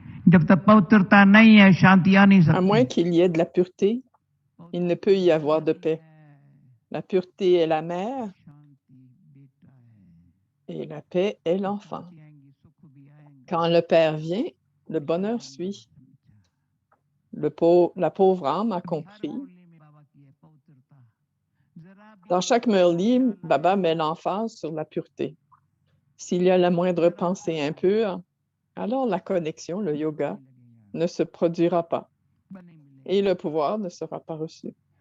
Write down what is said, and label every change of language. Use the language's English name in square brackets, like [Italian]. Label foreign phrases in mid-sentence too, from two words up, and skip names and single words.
[Hindi] जब तक पवित्रता नहीं है शांति आ नहीं [French] À moins [Hindi] सकती। [French] qu'il y ait de la pureté, il ne peut y avoir de paix. La pureté est la mère [Hindi] शांति बेटा है। [French] et la paix est l'enfant. [Hindi] शांति आएंगी सुख भी आएंगे। [French] Quand le Père vient, le bonheur suit. La pauvre âme a compris. Dans chaque Murli, Baba met l'emphase sur la pureté. S'il y a la moindre pensée impure, alors la connexion, le yoga, ne se produira pas et le pouvoir ne sera pas reçu.